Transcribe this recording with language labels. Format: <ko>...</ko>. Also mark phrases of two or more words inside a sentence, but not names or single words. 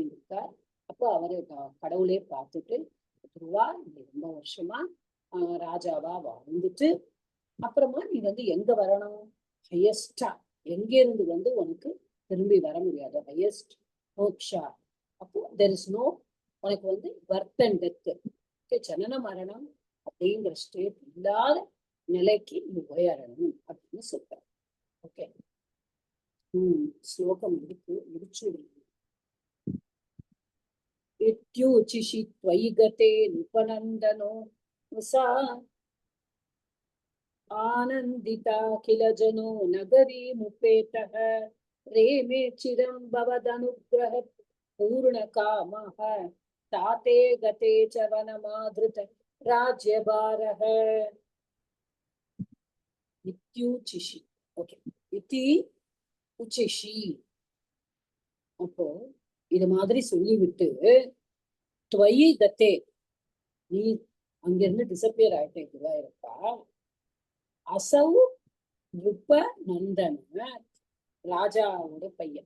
<ta>அப்ப அப்போ அவரு கடவுளே பார்த்துட்டு துருவா நீ ரொம்ப வருஷமா ராஜாவா வாழ்ந்துட்டு அப்புறமா நீ வந்து எங்க வரணும், ஹையஸ்டா எங்க இருந்து வந்து உனக்கு திரும்பி வர முடியாது, ஹையஸ்ட் மோக்ஷா. அப்போ</ta> <en>there is no</en> <ta>உனக்கு வந்து</ta> <en>birth and death,</en> <ta>ஜனன மரணம் அப்படிங்கிற ஸ்டேட் இல்லாத நிலைக்கு நீ உயரணும் அப்படின்னு சொல்ற. ஓகே, ஸ்லோகம் முடிச்சு</ta> <sa>इत्यूचिषि त्वयि गते नृपनन्दनो सा आनन्दिता किल जनो नगरीमुपेतः रेमे चिरं भवदनुग्रह पूर्णकामः ताते गते च वनमाधृत राज्यभारः इत्यूचिषि. ओके, इति उचिषि.</sa> <ta>அப்போ இது மாதிரி சொல்லிவிட்டு</ta> <sa>त्वयि गते</sa> <ta>நீ அங்கிருந்து டிசப்பியர் ஆயிட்டே இருப்பா.</ta> <sa>असौ नृप नन्दन</sa> <ta>ராஜாவோட பையன்.</ta>